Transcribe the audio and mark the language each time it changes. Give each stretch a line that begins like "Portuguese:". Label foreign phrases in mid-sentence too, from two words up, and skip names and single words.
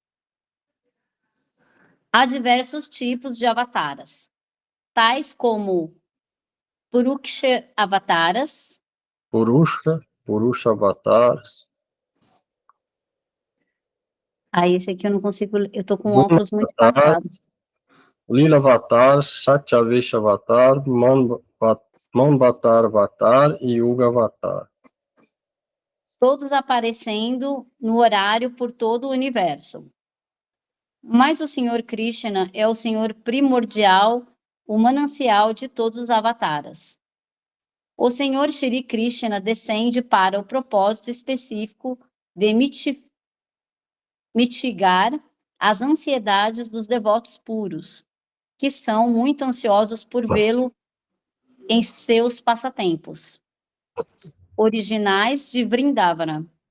Portuguese: Há diversos tipos de avataras, tais como Puruksha avataras, Purusha avataras. Esse aqui eu não consigo, eu tô com óculos muito passados. Lila avatar, Satyavesha avatar, Manvatar avatar e Yuga avatar. Todos aparecendo no horário por todo o universo. Mas o Senhor Krishna é o Senhor primordial, o manancial de todos os avataras. O Senhor Shri Krishna descende para o propósito específico de mitigar as ansiedades dos devotos puros, que são muito ansiosos por vê-lo em seus passatempos originais de Vrindavana.